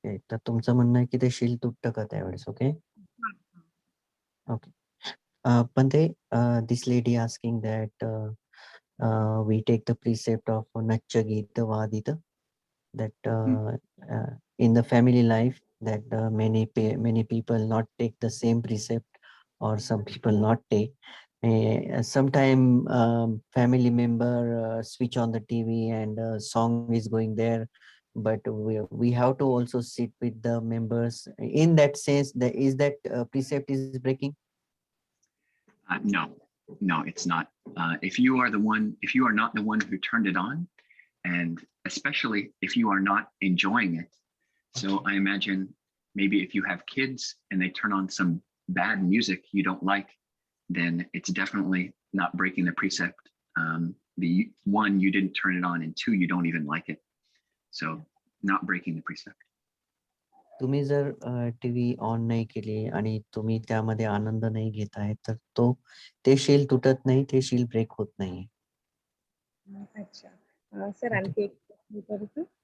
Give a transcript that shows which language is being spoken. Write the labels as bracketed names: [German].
[Marathi] तर तुमचं म्हणणं आहे की ते शील तुटतं का त्यावेळेस? [English] Okay okay. [Marathi] पण ते [English] this lady asking that we take the precept of Nachya Gita Vadita, that in the family life that many people not take the same precept, or some people not take. Sometime family member switch on the TV and song is going there, but we have to also sit with the members. In that sense, is that precept is breaking? No, it's not. If you are not the one who turned it on, and especially if you are not enjoying it. So I imagine maybe if you have kids and they turn on some bad music you don't like, then it's definitely not breaking the precept. One, you didn't turn it on, and two, you don't even like it. So not breaking the precept. [Marathi] तुम्ही जर TV on नाही केली आणि तुम्ही त्यामध्ये आनंद नाही घेत आहे, तर ते शील तुटत नाही, ते शील ब्रेक होत नाही. अच्छा सर, आणखी एक विचारू का?